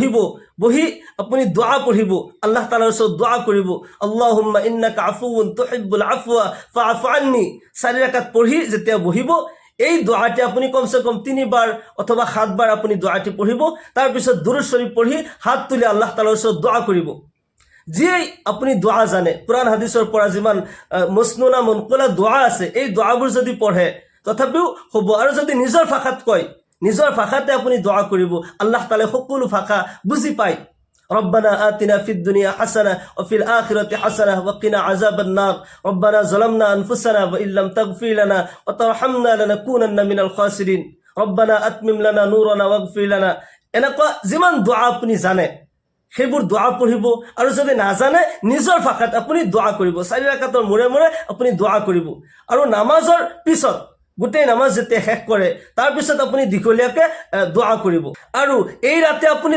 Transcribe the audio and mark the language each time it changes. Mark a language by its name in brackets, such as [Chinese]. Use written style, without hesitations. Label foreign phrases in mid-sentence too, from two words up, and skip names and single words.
[Assamese] বহি আপুনি দোয়া পঢ়িব আল্লাহ তাআলাৰ ওচৰত দোয়া কৰিব [Arabic] اللهم إنك عفو تحب العفو فاعف عني [Assamese] 4 ৰাকাত পঢ়ি যেতিয়া বহিব এই দোয়াটি আপুনি কমসে কম 3 বাৰ অথবা 7 বাৰ আপুনি দোয়াটি পঢ়িব তাৰ পিছত দুরূদ শরীফ পঢ়ি হাত তুলি আল্লাহ তাআলাৰ ওচৰত দোয়া কৰিব যিয়েই আপুনি দোয়া জানে কুরআন হাদিসৰ পৰা যিমান [Arabic] مسنونة منقولة [Assamese] দোয়া আছে এই দোয়াবোৰ যদি পঢ়ে তথাপিও হ'ব আৰু যদি নিজৰ ভাষাত কয় নিজৰ ভাষাতে আপুনি দোয়া কৰিব আল্লাহ তাআলা সকলো ভাষা বুজি পায় [Arabic] ربنا آتنا في الدنيا حسنة وفي الآخرة حسنة وقنا عذاب النار ربنا ظلمنا أنفسنا وإن لم تغفر لنا وترحمنا لنكونن من الخاسرين ربنا أتمم لنا نورنا واغفر لنا [Assamese] এনেকুৱা যিমান দোয়া আপুনি জানে সেইবোৰ দোয়া পঢ়িব আৰু যদি নাজানে নিজৰ ভাষাত আপুনি দোয়া কৰিব 4 ৰাকাতৰ মূৰে মূৰে আপুনি দোয়া কৰিব আৰু নামাজৰ পিছত গোটেই নামাজ যেতিয়া শেষ কৰে তাৰ পিছত আপুনি দীঘলীয়াকে দোয়া কৰিব আৰু এই ৰাতে আপুনি